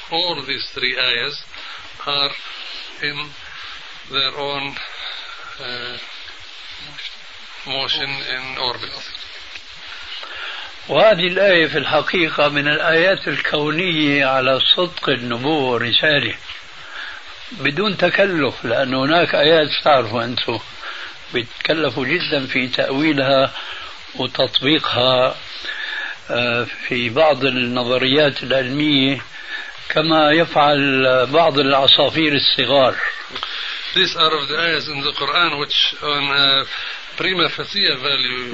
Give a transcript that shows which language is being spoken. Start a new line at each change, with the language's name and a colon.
English: All these three ayahs are in their own motion in orbit.
Arabic: وهذه الآية في الحقيقة من الآيات الكونية على صدق النبوة والرسالة بدون تكلف، لأن هناك آيات تعرفوا أنتم بتكلفوا جدا في تأويلها وتطبيقها في بعض النظريات العلمية كما يفعل بعض العصافير الصغار.
English: These are of the ayahs in the Quran which on a prima facie value